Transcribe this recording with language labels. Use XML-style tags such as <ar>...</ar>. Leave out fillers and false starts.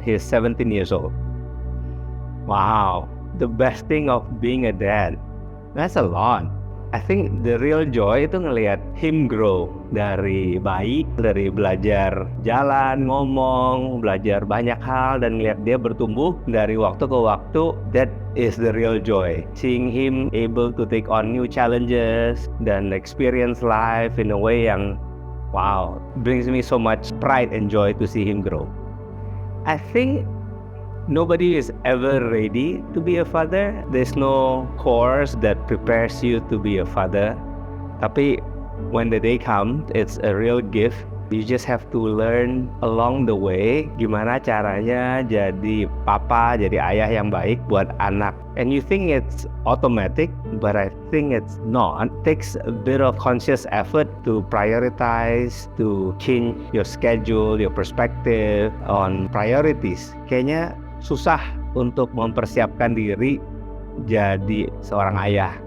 <id>He's 17 years old. Wow, the best thing of being a dad. That's a lot.</id> <en>I think the real joy</en> <id>itu ngelihat</id> <en>him grow</en> <id>dari bayi, dari belajar jalan, ngomong, belajar banyak hal dan ngelihat dia bertumbuh dari waktu ke waktu.</id> <en>That is the real joy. Seeing him able to take on new challenges</en> <id>dan</id> <en>experience life in a way</en> <id>yang</id> <en>wow, brings me so much pride and joy to see him grow. I think nobody is ever ready to be a father. There's no course that prepares you to be a father.</en> <id>Tapi</id> <en>when the day comes, it's a real gift. You just have to learn along the way</en> <id>gimana caranya jadi papa, jadi ayah yang baik buat anak.</id> <en>And you think it's automatic, but I think it's not. It takes a bit of conscious effort to prioritize, to change your schedule, your perspective on priorities.</en> <id>Kayaknya susah untuk mempersiapkan diri jadi seorang ayah.</id>